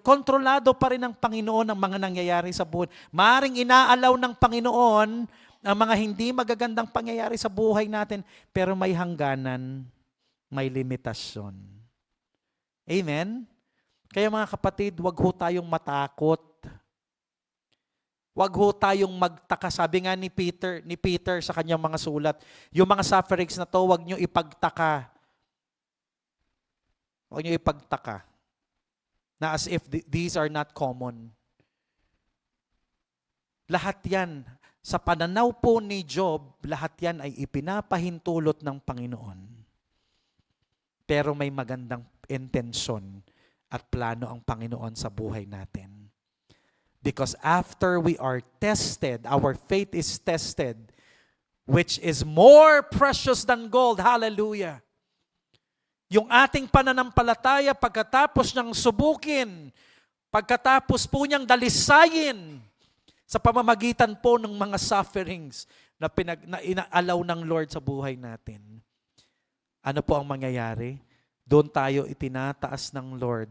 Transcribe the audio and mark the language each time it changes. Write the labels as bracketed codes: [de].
[tl] Kontrolado pa rin ng Panginoon ang mga nangyayari sa buhay. Maaring inaalaw ng Panginoon ang mga hindi magagandang pangyayari sa buhay natin, pero may hangganan, may limitasyon. Amen? Kaya mga kapatid, wag ho tayong matakot. Wag ho tayong magtaka. Sabi nga ni Peter sa kanyang mga sulat, yung mga sufferings na to, wag nyo ipagtaka. Wag nyo ipagtaka. [en] Na as if these are not common. [tl] Lahat yan, sa pananaw po ni Job, lahat yan ay ipinapahintulot ng Panginoon. Pero may magandang intensyon at plano ang Panginoon sa buhay natin. [en] Because after we are tested, our faith is tested, which is more precious than gold. Hallelujah. [tl] Yung ating pananampalataya pagkatapos niyang subukin, pagkatapos po niyang dalisayin sa pamamagitan po ng mga sufferings na inaalaw ng Lord sa buhay natin. Ano po ang mangyayari? Doon tayo itinataas ng Lord.